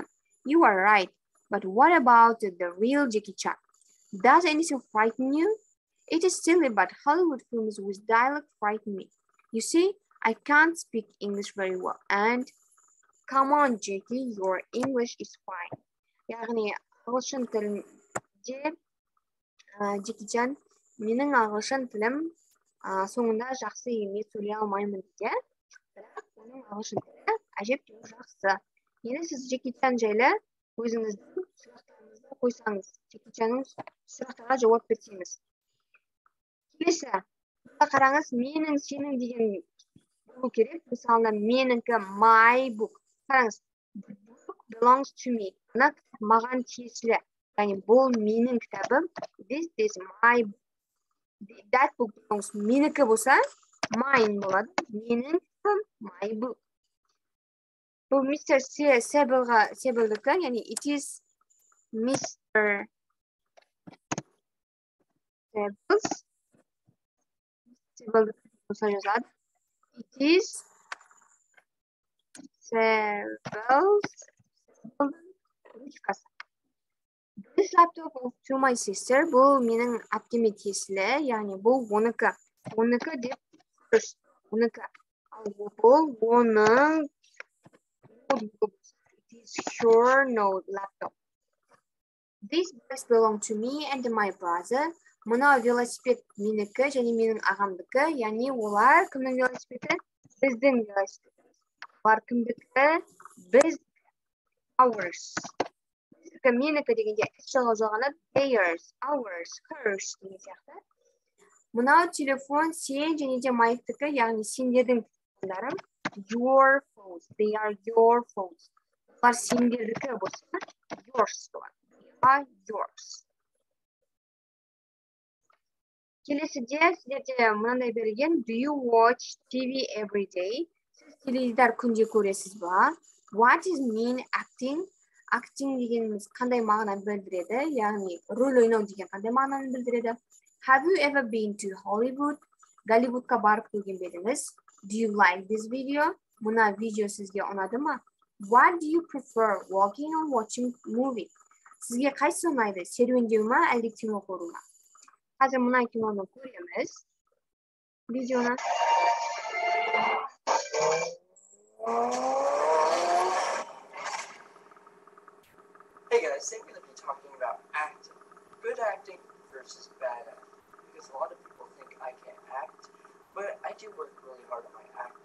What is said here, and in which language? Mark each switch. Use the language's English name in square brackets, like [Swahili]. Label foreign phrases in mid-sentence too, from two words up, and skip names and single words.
[English] You are right, but what about the real Jackie Chan? Does anything frighten you? It is silly, but Hollywood films with dialogue frighten me. You see, I can't speak English very well. And come on, Jackie, your English is fine. [Kazakh] яғни ағылшын тілінде Джекиджан, менің ағылшын тілім соңында жақсы емес, сөйлей алмаймын дейді. Бірақ оның ағылшын тілі әжептәуір жақсы. Енді сіз Джекиджан жайлы өзіңіздің сұрақтарыңызды қойсаңыз, Джекиджанның сұрақтарға жауап берсеңіз. Келесі, қараңыз, менің, сенің деген болу керек. Мысалы, меніңкі [English] my book. Қараңыз, the book belongs to me. [Kazakh] Мына кітап маған тиесілі. Яғни бұл менің кітабым. [English] This is my book. That book belongs. [Kazakh] Менікі болса, mine болады. Менің кітабым, [English] my book. [Kazakh] Бұл мистер Себілдікі, яғни [English] it is Mr. [Kazakh] Себілдікі болса жазады. [English] It is ручкасы. This laptop to my sister. [Kazakh] Бұл менің әпкеме тиесілі, яғни бұл оныкі. Оныкі деп дұрыс. Оныкі. Ал бұл оның ноутбук. [English] It is her laptop. These bikes belong to me and my brother. [Kazakh] Мына велосипед менікі және менің ағамдікі, яғни олар кімнің велосипеді? Біздің велосипед. Олар кімдікі? Біздікі. Ours. Біздікі менікі дегенде іс жалғаны [English] theirs, ours, hers [Kazakh] деген сияқты. Мынау телефон сен және де майктікі, яғни сендердің телефондарым. [English] Your phones. They are your phones. [Kazakh] Олар сендердікі болса, yours болады. [English] They are yours. [Kazakh] Келесіде сіздерде мынандай берген. [English] Do you watch TV every day? [Kazakh] Сіз теледидар күнде көресіз ба? [English] What is mean acting? Acting [Kazakh] дегеніміз қандай мағынаны білдіреді? Яғни рөл ойнау деген қандай мағынаны білдіреді? [English] Have you ever been to Hollywood? [Kazakh] Голливудқа барып көрген бе едіңіз? [English] Do you like this video? [Kazakh] Мына видео сізге ұнады ма? [English] What do you prefer, walking or watching movie? [Kazakh] Сізге қайсысы ұнайды? Серуендеу ма, әлде кино көру ма? Қазір мына киноны көреміз. Видеоны. [English] Hey guys, today we're going to be talking about acting. Good acting versus bad acting. Because a lot of people think I can't act, but I do work really hard on my acting.